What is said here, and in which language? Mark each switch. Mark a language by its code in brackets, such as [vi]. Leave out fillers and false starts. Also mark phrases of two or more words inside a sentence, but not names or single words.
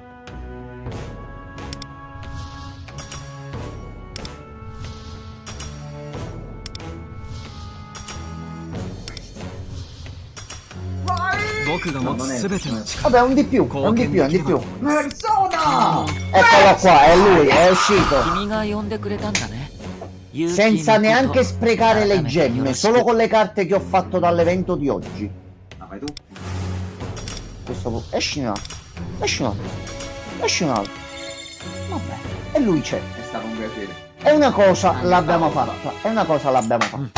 [it] Vabbè, un di più, un di più, un di più. Persona! Eccolo qua, è lui, è uscito. [ja] 君が呼んでくれたんだね [it] Senza neanche sprecare le gemme, solo con le carte che ho fatto dall'evento di oggi. Ah, fai tu? Questo esci un altro, esci un altro, esci un altro. Vabbè, e lui c'è. È stato un piacere. E una cosa l'abbiamo fatta, e una cosa l'abbiamo fatta.